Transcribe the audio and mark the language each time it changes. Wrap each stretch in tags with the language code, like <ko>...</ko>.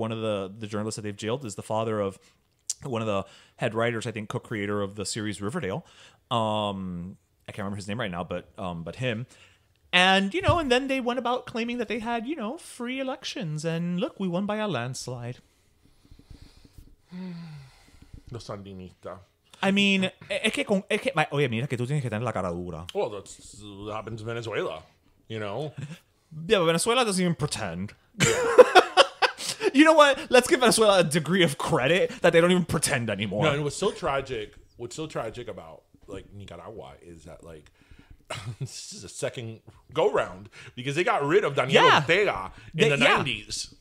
<en>One of the journalists that they've jailed is the father of one of the head writers, I think co-creator of the series Riverdale. I can't remember his name right now, but him. And, you know, and then they went about claiming that they had, you know, free elections. And look, we won by a landslide.</en> <es>Los Sandinista.</es> <en>I mean,</en> <es>oye, mira que tú tienes que tener la cara dura.</es> <en>Well, that happens in Venezuela, you know? Yeah, but Venezuela doesn't even pretend. You know what? Let's give Venezuela a degree of credit that they don't even pretend anymore. No, and what's so tragic about, like, Nicaragua is that, like, this is a second go-round because they got rid of Daniel Ortega in the 90s.</en>